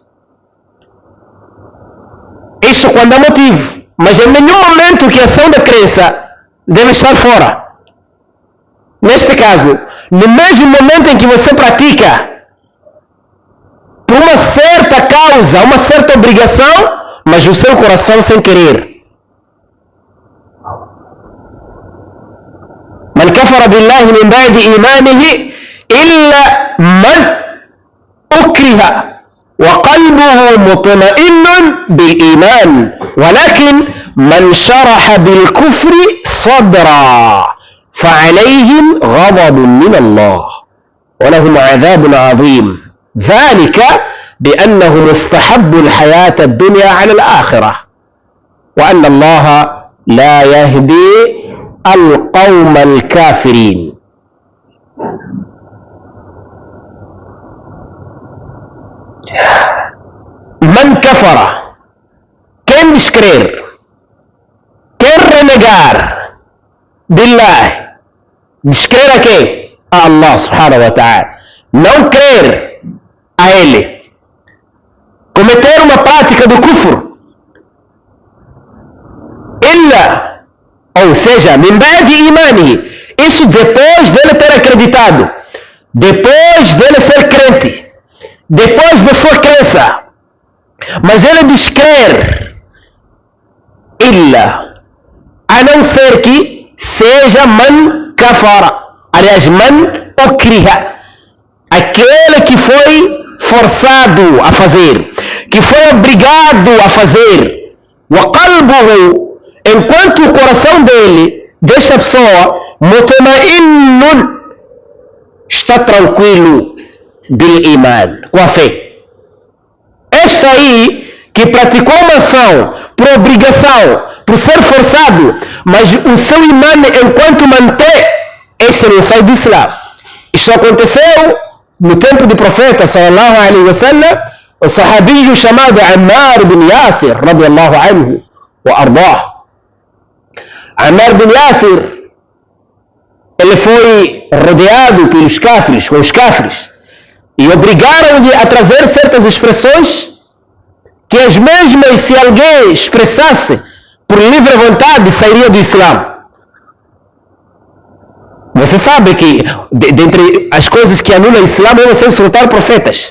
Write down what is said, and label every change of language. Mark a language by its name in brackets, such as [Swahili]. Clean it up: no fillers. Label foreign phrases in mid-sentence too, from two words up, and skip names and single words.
[Portuguese] Isso quando há motivo, mas em nenhum momento que a ação da crença deve estar fora. Neste caso, no mesmo momento em que você pratica por uma certa causa, uma certa obrigação, mas o seu coração sem querer. [Arabic] من كفر بالله من بعد إيمانه إلا من أكره وقلبه مطمئن بالإيمان ولكن من شرح بالكفر صدرا فعليهم غضب من الله ولهم عذاب عظيم. ذلك بأنهم استحبوا الحياة الدنيا على الآخرة وأن الله لا يهدي القوم الكافرين. من كفر [Portuguese] quem descrer, quem renegar بالله, descrer a quem? A Allah [Arabic] سبحانه وتعالى. [Portuguese] Não crer a ele, cometer uma prática do kufr, ou seja, [Arabic] من بعد إيمانه, [Portuguese] isso depois dele ter acreditado, depois dele ser crente, depois da sua crença, mas ele descrer, a não ser que seja [Arabic] من كفر, [Portuguese] aliás, [Arabic] من أكره, [Portuguese] aquele que foi forçado a fazer, que foi obrigado a fazer, [Arabic] وقلبه, [Portuguese] enquanto o coração dele, desta pessoa, mutma'innun, está tranquilo, [Arabic] بالإيمان, [Portuguese] com a fé. Este aí, que praticou uma ação por obrigação, por ser forçado, mas o seu imã, enquanto mantém, este não sai do Islã. Isto aconteceu no tempo do profeta [Arabic] صلى الله عليه وسلم, [Portuguese] o sahabinho chamado Ammar ibn Yasir [Arabic] رضي الله عنه وأرضاه. [Portuguese] Ammar bin Yasir, ele foi rodeado pelos cáfiros, com os cáfiros, e obrigaram-lhe a trazer certas expressões que as mesmas, se alguém expressasse por livre vontade, sairia do Islã. Você sabe que dentre as coisas que anulam o Islã é você insultar profetas.